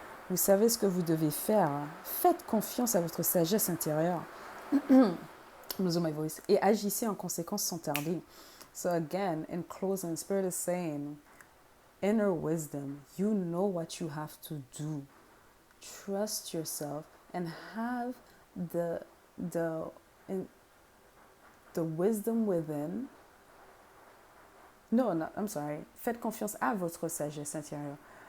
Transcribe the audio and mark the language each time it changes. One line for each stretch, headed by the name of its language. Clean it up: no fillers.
French: Vous savez ce que vous devez faire. Faites confiance à votre sagesse intérieure.
English: Losing my voice.
French: Et agissez en conséquence sans tarder.
English: So again, in closing, Spirit is saying, inner wisdom, you know what you have to do. Trust yourself and have the wisdom within. No, I'm sorry.
French: Faites confiance à votre sagesse intérieure.